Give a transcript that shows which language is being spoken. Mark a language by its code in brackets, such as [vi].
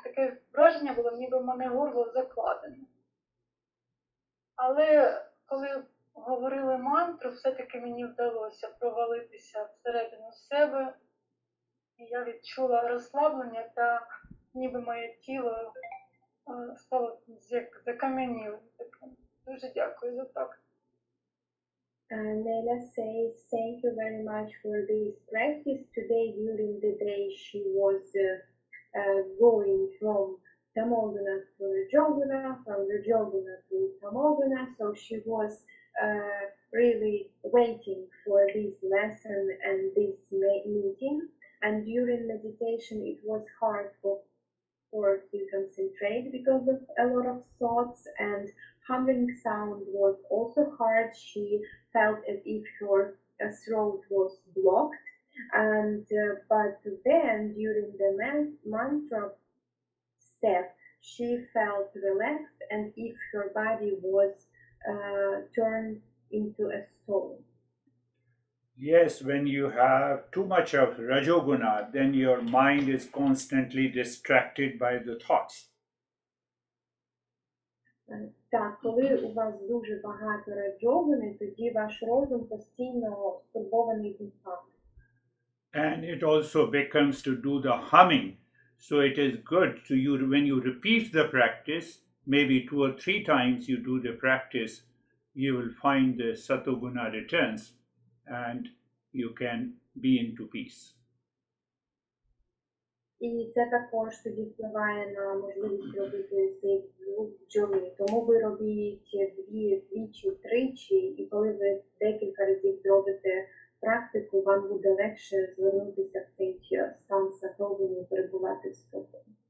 [uk] Таке враження було, ніби в мене горло закладене. Але коли говорили мантру, все-таки мені вдалося провалитися всередину себе. І я відчула розслаблення та ніби моє тіло стало як закам'янілим. Дуже дякую за практику. [en] Nela says, thank you very much for this practice. Today, during the day, she was going from Tamoguna to Rajoguna, from Rajoguna to Tamoguna, so she was really waiting for this lesson and this meeting. And during meditation, it was hard for her to concentrate because of a lot of thoughts, and humming sound was also hard. She felt as if her throat was blocked, and but then during the mantra step, she felt relaxed, and if her body was turned into a stone. Yes, when you have too much of Rajoguna, then your mind is constantly distracted by the thoughts. [uk] Так, коли у вас дуже багато раджогуни, тоді ваш розум постійно стурбований думками. [en] And it also becomes to do the humming. So it is good to you when you repeat the practice, maybe 2 or 3 times you do the practice, you will find the Satoguna returns and you can be into peace. [uk] І це також тоді впливає на можливість робити цей звук бджоли. Тому ви робіть двічі, тричі, і коли ви декілька разів зробите практику, вам буде легше звернутися в цей стан сатогуни і перебувати в спокої.